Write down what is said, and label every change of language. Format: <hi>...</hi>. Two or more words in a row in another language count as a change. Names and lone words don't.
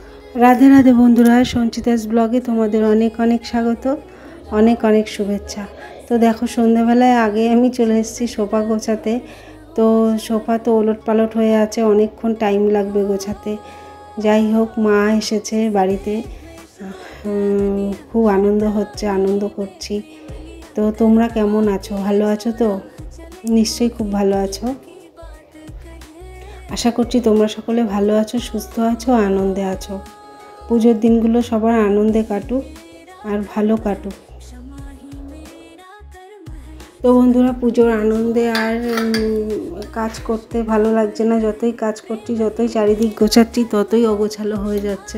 <bn>রাধে রাধে বন্ধুরা সঞ্চিতাস ব্লগে তোমাদের অনেক অনেক স্বাগত অনেক অনেক শুভেচ্ছা। তো দেখো সন্ধ্যা বেলায় আগে আমি চলে এসেছি সোফা গোছাতে। তো সোফা তো ওলট পালট হয়ে আছে, অনেকক্ষণ টাইম লাগবে গোছাতে। যাই হোক মা এসেছে বাড়িতে, খুব আনন্দ হচ্ছে, আনন্দ করছি। তো তোমরা কেমন আছো? ভালো আছো তো? নিশ্চয়ই খুব ভালো আছো। আশা করছি তোমরা সকলে ভালো আছো, সুস্থ আছো, আনন্দে আছো। পুজোর দিনগুলো সবার আনন্দে কাটুক আর ভালো কাটুক। তো বন্ধুরা পুজোর আনন্দে আর কাজ করতে ভালো लागছে না, যতই কাজ করছি যতই চারিদিক গোছাচ্ছি ততই অগোছালো হয়ে যাচ্ছে।</bn>